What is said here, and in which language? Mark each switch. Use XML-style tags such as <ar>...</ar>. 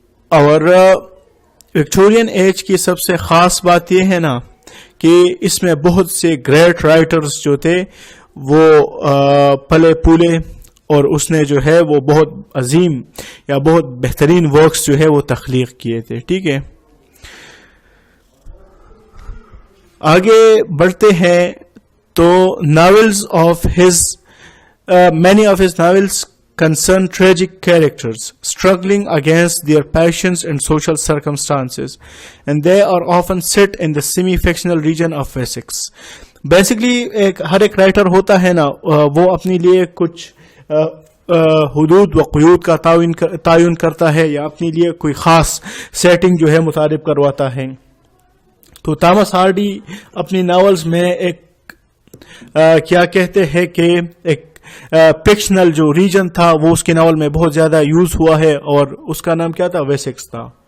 <hi>और Victorian age की सबसे खास बात यह है ना कि इसमें बहुत से ग्रेट राइटर्स जो थे वो पले पूले, और उसने जो है वो बहुत अजीम या बहुत बेहतरीन वर्क्स जो है वो तख्लीक किए थे, ठीक है. आगे बढ़ते हैं तो</hi> <en>novels of his many of his novels concern tragic characters struggling against their passions and social circumstances, and they are often set in the semi-fictional region of Wessex.</en> <hi>Basically हर एक राइटर होता है ना, वो अपने लिए कुछ हुदूद व क़ुयूद का तायुन करता है या अपने लिए कोई खास सेटिंग जो है मुतारिफ करवाता है. तो थॉमस हार्डी अपनी नॉवेल्स में एक क्या कहते हैं कि एक फिक्शनल जो रीजन था वो उसके नॉवल में बहुत ज्यादा यूज हुआ है, और उसका नाम क्या था, वेसेक्स था.</hi>